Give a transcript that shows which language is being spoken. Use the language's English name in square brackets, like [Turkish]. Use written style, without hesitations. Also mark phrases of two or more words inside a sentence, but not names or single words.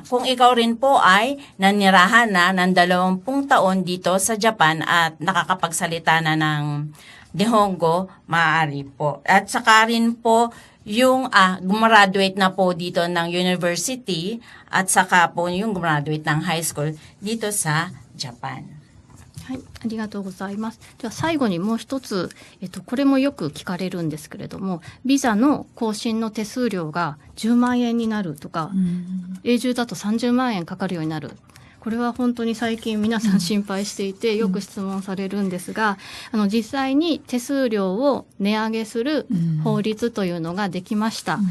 [Filipino] Kung ikaw rin po ay nanirahan na ng 20 taon dito sa Japan at nakakapagsalita na ng Nihongo, maaari po. At saka rin po yung gumraduate na po dito ng university at saka po yung gumraduate ng high school dito sa Japan. [Japanese] はい、ありがとうございます。では最後にもう一つ、これもよく聞かれるんですけれども、ビザの更新の手数料が10万円になるとか、永住だと30万円かかるようになる。これは本当に最近皆さん心配していてよく質問されるんですが、実際に手数料を値上げする法律というのができました。